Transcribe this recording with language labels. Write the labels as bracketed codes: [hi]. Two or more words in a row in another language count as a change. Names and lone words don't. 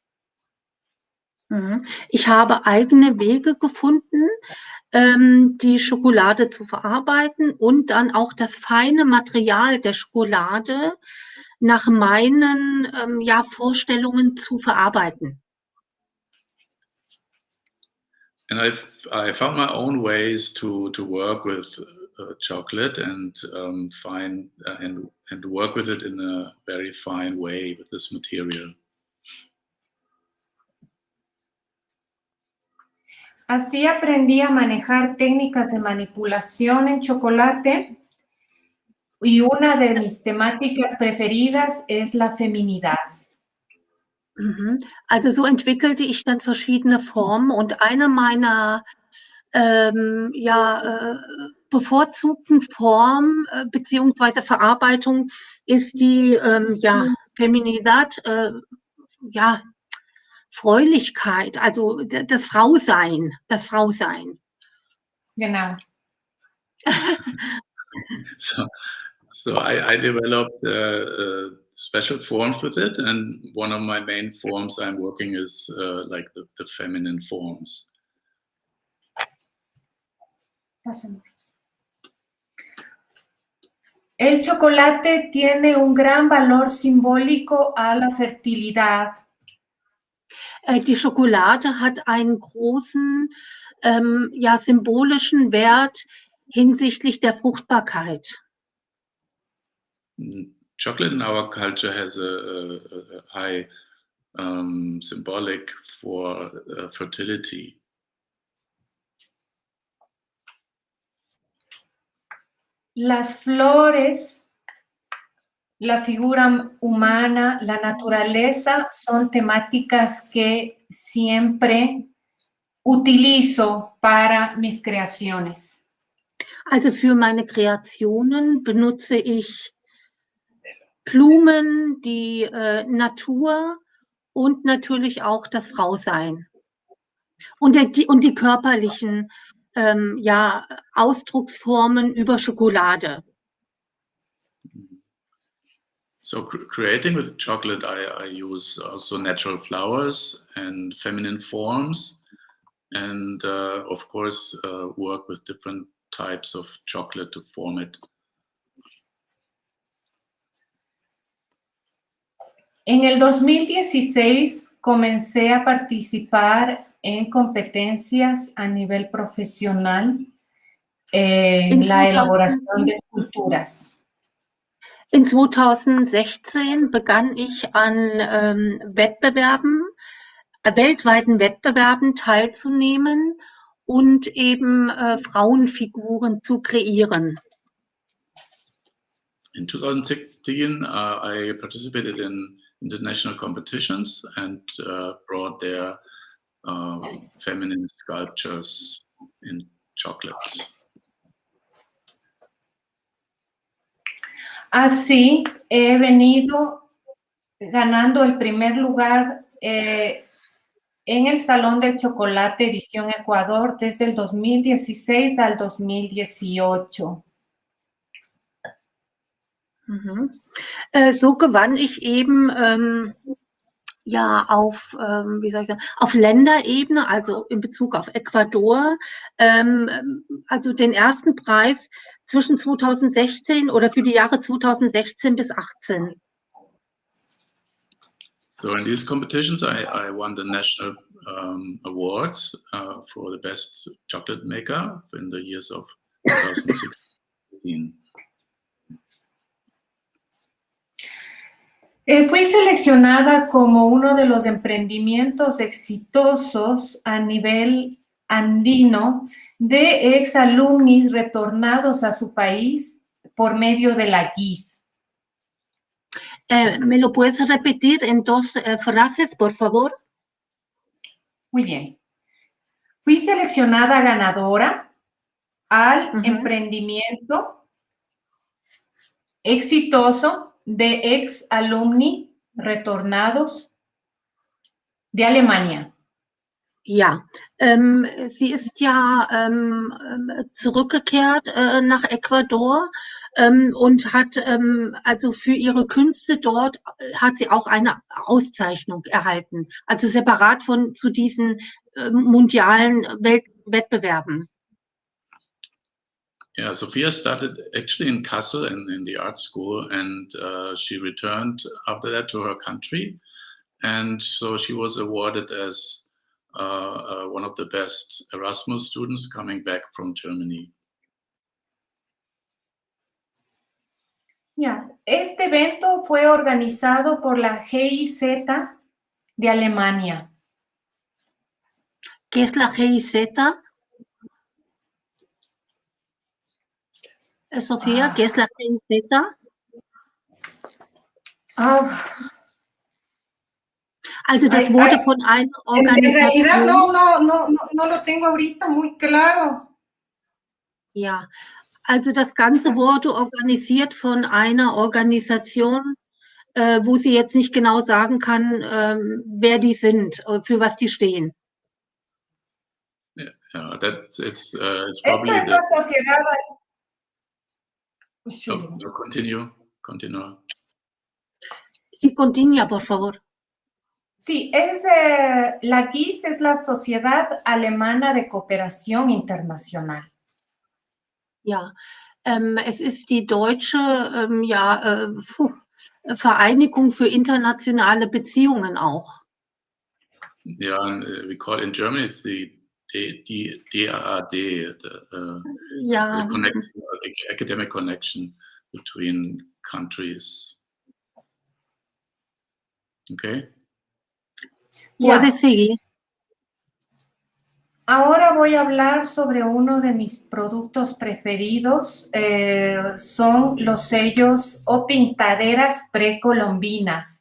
[de] Ich habe eigene Wege gefunden, die Schokolade zu verarbeiten und dann auch das feine Material der Schokolade nach meinen Vorstellungen zu verarbeiten. [en] And I found my own ways to work with chocolate and find and work with it in a very fine way with this material. [es] Así aprendí a manejar técnicas de manipulación en chocolate y una de mis temáticas preferidas es la feminidad. Mhm. [de] Also so entwickelte ich dann verschiedene Formen und eine meiner bevorzugten Form beziehungsweise Verarbeitung ist die Feminidad, Fröhlichkeit, also das Frausein, das Frausein. Genau. [en] So I developed special forms with it, and one of my main forms I'm working is like the feminine forms. [es] El chocolate tiene un gran valor simbólico a la fertilidad. [de] Die Schokolade hat einen großen symbolischen Wert hinsichtlich der Fruchtbarkeit. [en] Chocolate in our culture has a high symbolic for fertility. [es] Las flores, la figura humana, la naturaleza son temáticas que siempre utilizo para mis creaciones. [de] Also für meine Kreationen benutze ich Blumen, die Natur und natürlich auch das Frausein. Und die körperlichen Ausdrucksformen über Schokolade. [en] So creating with chocolate, I use also natural flowers and feminine forms, and of course work with different types of chocolate to form it. [es] En el 2016 comencé a participar en competencias a nivel profesional en la elaboración de esculturas. [de] In 2016 begann ich an weltweiten Wettbewerben teilzunehmen und eben Frauenfiguren zu kreieren. [en] In 2016, I participated in international competitions and brought their feminine sculptures in chocolate. [es] Así he venido ganando el primer lugar en el Salón del Chocolate Edición Ecuador desde el 2016 al 2018. [de] So gewann ich eben auf Länderebene, also in Bezug auf Ecuador, also den ersten Preis zwischen 2016 oder für die Jahre 2016 bis 2018. [en] So in these competitions, I won the national awards for the best chocolate maker in the years of 2016. [es] Fui seleccionada como uno de los emprendimientos exitosos a nivel andino de exalumnis retornados a su país por medio de la GIS. ¿Me lo puedes repetir en dos frases, por favor? Muy bien. Fui seleccionada ganadora al emprendimiento exitoso de ex alumni retornados de Alemania. [de] Ja, sie ist ja zurückgekehrt nach Ecuador und hat also für ihre Künste dort hat sie auch eine Auszeichnung erhalten, also separat zu diesen mundialen Wettbewerben. [en] Yeah, Sofía started actually in Kassel in the art school, and she returned after that to her country, and so she was awarded as one of the best Erasmus students coming back from Germany. Yeah. [es] Este evento fue organizado por la GIZ de Alemania. ¿Qué es la GIZ? Sofía, ¿qué es la GIZ? [de] Also das wurde von einer [es] En realidad [de] Organisation. [es] no lo tengo ahorita muy claro. [de] Ja, also das Ganze wurde organisiert von einer Organisation, wo sie jetzt nicht genau sagen kann, wer die sind, für was die stehen. [en] Yeah, it's [es] Esta [en] probably [es] es la [en] the. [es] sociedad. [en] No, continue. [es] Sí, continúa, por favor. Sí, la GIS es la Sociedad Alemana de Cooperación Internacional. [de] Ja, es ist die deutsche Vereinigung für internationale Beziehungen auch. [en] Yeah, and we call it in Germany it's the DAAD, [de] Ja, [en] the academic connection between countries. Okay. [es] puede seguir. Ahora voy a hablar sobre uno de mis productos preferidos. Son los sellos o pintaderas precolombinas.